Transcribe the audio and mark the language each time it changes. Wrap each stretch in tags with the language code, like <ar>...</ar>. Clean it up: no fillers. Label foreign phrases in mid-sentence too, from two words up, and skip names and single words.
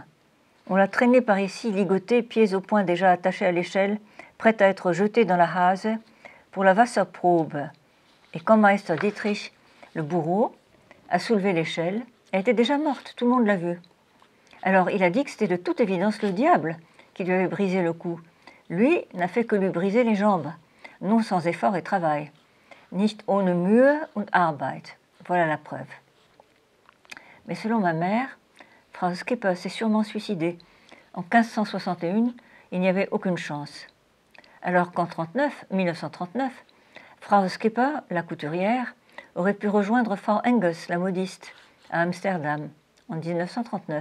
<fr>On l'a traînée par ici, ligotée, pieds au poing déjà attachés à l'échelle, prête à être jetée dans la Hase pour la Wasserprobe. Et quand Meister Dietrich, le bourreau, a soulevé l'échelle, elle était déjà morte, tout le monde l'a vue. Alors il a dit que c'était de toute évidence le diable qui lui avait brisé le cou. Lui n'a fait que lui briser les jambes, non sans effort et travail.</fr> <de>Nicht ohne Mühe und Arbeit.</de> <fr>Voilà la preuve. Mais selon ma mère, Frau Skipper s'est sûrement suicidée. En 1561, il n'y avait aucune chance. Alors qu'en 1939, Frau Skipper, la couturière, aurait pu rejoindre Frau Engels, la modiste, à Amsterdam, en 1939.</fr>